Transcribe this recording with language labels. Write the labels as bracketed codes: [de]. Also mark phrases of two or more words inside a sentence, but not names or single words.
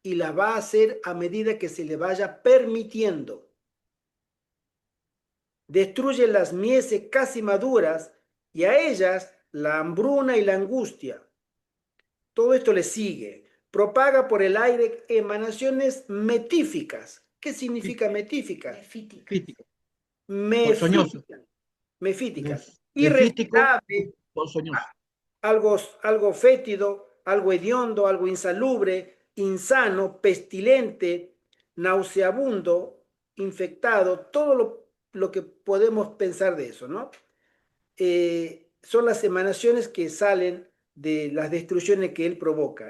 [es] y las va a hacer a medida que se le vaya permitiendo. Destruye las mieses casi maduras y a ellas la hambruna y la angustia. Todo esto le sigue. Propaga por el aire emanaciones metíficas. ¿Qué significa metíficas? Mefítica. Fítico, ponzoñoso. Mefíticas. Mefíticas. Mefítico, Irrespirable, ponzoñoso. algo fétido, algo hediondo, algo insalubre, insano, pestilente, nauseabundo, infectado, todo lo que podemos pensar de eso, ¿no? Son las emanaciones que salen de las destrucciones que él provoca.